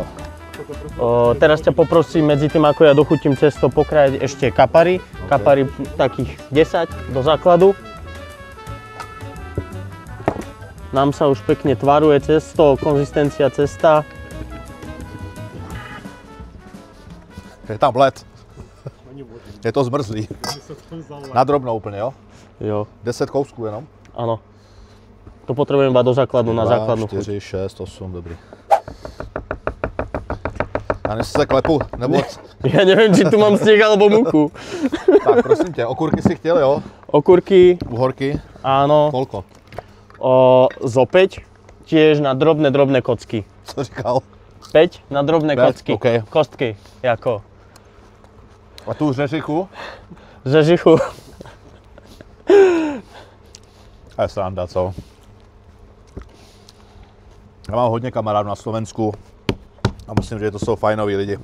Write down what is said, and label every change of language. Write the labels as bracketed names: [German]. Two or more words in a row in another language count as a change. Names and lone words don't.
[Slovak] Teraz ťa poprosím medzi tým, ako ja dochutím cesto, pokrájať ešte kapary. Okay. Kapary takých 10 do základu. Nám sa už pekne tvaruje cesto, konzistencia cesta. [Czech] Je tam led. Je to zmrzlý. Na drobno úplně, jo? Jo. 10 kousků jenom? [Slovak] Áno. To potrebujem iba do základu, na 2, základnú 4, chuť. [Czech] 6, 8, dobrý. A než se klepu, nebo... [Slovak] Ja neviem, či tu mám sneh alebo múku. [Czech] Tak prosím tě, okurky si chtěl, jo? Okurky, [Slovak] Uhorky? áno. Kolko? Zo 5, tiež na drobné kocky. [Czech] Co říkal? [Slovak] 5 na drobné 5, kocky. OK. [Czech] Kostky, jako. A tu řeřichu? Ze žichu. A je sranda, co? Já mám hodně kamarádů na Slovensku a myslím, že to jsou fajnoví lidi.